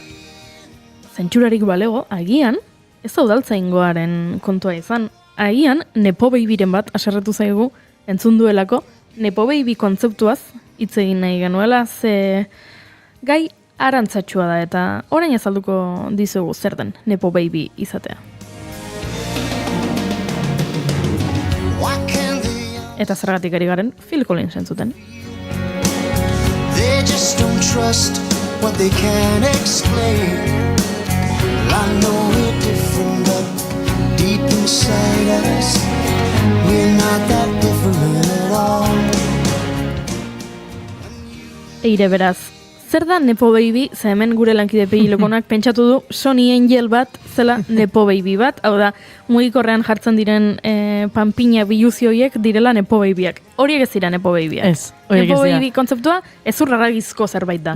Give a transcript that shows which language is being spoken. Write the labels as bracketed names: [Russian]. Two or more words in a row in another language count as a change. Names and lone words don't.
[Basque] zentsurarik balego, agian, ez da udaltzaingoaren kontua izan, agian [English] Nepo Babyren [Basque] bat aserretu zaigu entzun duelako, [English] Nepo Baby [Basque] kontzeptuaz hitz egin nahi genuela, ze gai arantzatxua da eta orain azalduko dizugu zer den [English] Nepo Baby [Basque] izatea. Eta zergatik ari garen Phil Collins entzuten. [English] They just don't trust what they can't explain. I know we're different, but deep inside us, we're not that different at all. [Basque] Eire beraz, zer da [English] Nepo Baby, [Basque] ze hemen gure lankide pegilokonak pentsatu du Sony Angel bat zela Nepo Baby bat, hau da, mugikorrean jartzen diren panpina biluzioiek direla [English] Nepo Babyak. [Basque] Horiek ez dira [English] Nepo Babyak. [Basque] Ez, horiek Nepo ez dira. Baby kontzeptua ezurraragizko zerbait da.